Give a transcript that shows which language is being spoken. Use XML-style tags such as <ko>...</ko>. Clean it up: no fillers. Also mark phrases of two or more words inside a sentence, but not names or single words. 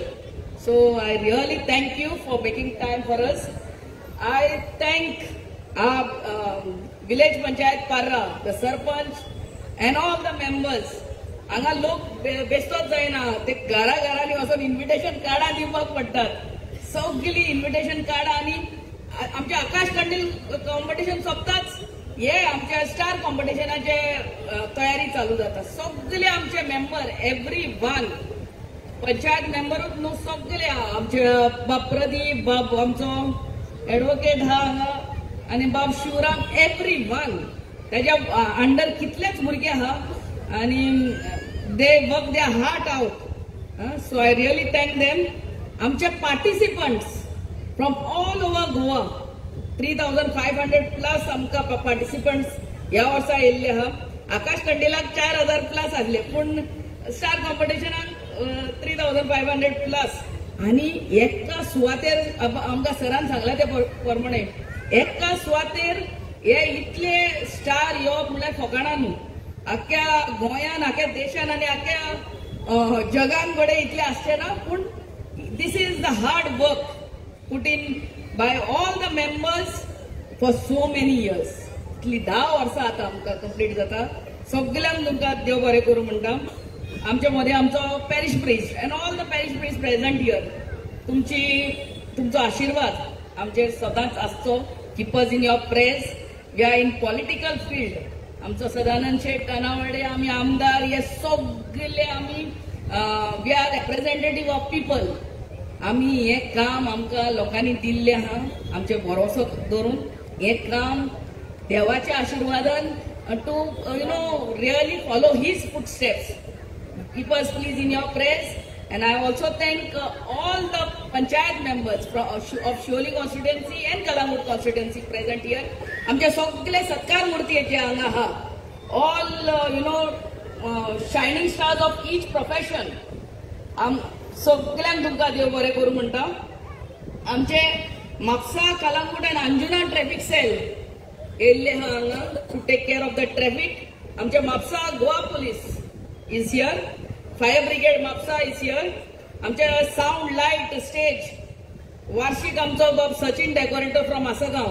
<en>So I really thank you for making time for us. I thank our village Panchayat Parra, the Sarpanch and all the members.</en> <kok>हांगा लोक बेस्तोच जायना. ते घरांनी वचून इन्व्हिटेशन कार्डां दिवपाक पडटात. सगळी इन्व्हिटेशन कार्डां आणि आमच्या आकाश कंदील कॉम्पिटिशन सोंपताच हे आमच्या स्टार कॉम्पिटिशनाचे तयारी चालू जाता. सगळे आमचे मेंबर</kok> <en>every one</en> <kok>पंचायत मेंबरूच न्हू सगळे आमचे बाब प्रदीप, बाब आमचो एडवोकेट आहा हांगा आणि बाब शिवराम,</kok> <en>every one</en> <kok>त्याच्या अंडर कितलेच भुरगे आहा आणि</kok> <en>they work their heart out. So I really thank them.</en> <kok>आमचे पार्टिसिपंट्स</kok> <en>from all over Goa,</en> <kok>3,500 plus आमका पार्टिसिपंट्स ह्या वर्सा येयल्ले आहा. आकाश कंदीलाक 4,000 प्लस आसले पण स्टार कॉम्पिटिशनाक 3,500 प्लस. आणि एका सुवातेर आमकां सरान सांगला ते प्रमाणे एका सुवातेर हे इतले स्टार येवप म्हणल्यार फकाणां न्हू. आख्या गोंयान, आख्या देशान आनी आख्या जगान घडे इतले आसचे ना.</kok> <en>पूण this is the hard work put in by all the members for so many years.</en> <kok>इतली 10 वर्सां आता आमकां कंप्लीट जाता. सगळ्यांक तुमकां देव बरें करूं म्हणटा. आमच्या मध्ये आमचो</kok> <en>parish priest and all the parish priest present here.</en> <kok>तुमचो आशीर्वाद आमचेर सदांच आसचो.</kok> <en>Keep us in your prayers. We are in political field.</en> <kok>आमचो सदानंद शेठ कानावडे, आमी आमदार, हे सगळे आमी</kok> <en>we are representative of people.</en> <kok>आम्ही हे काम आमकां लोकांनी दिल्ले आहा आमचे भरोसो दवरून. हे काम देवाच्या आशिर्वादान</kok> <en>to really follow his footsteps. Keep us please in your prayers. And I also thank all the panchayat members of Shioli constituency and Kalamur constituency present here.</en> <kok>आमचे सगळे सत्कार मूर्तीचे हांगा हा.</kok> <en>All shining stars of each profession.</en> <kok>सगळ्यांक तुमकां देव बरें करूं म्हणटा.</kok> <en>आमचे Mapusa Calangute and Anjuna Traffic Cell</en> <kok>येयल्ले हा हांगा</kok> <en>to take care of the traffic. आमचे Mapusa Goa Police is here. Fire Brigade Mapusa is here. आमचे sound light stage</en> <kok>वार्षिक आमचो बाब</kok> <en>सचिन decorator from Assagao.</en>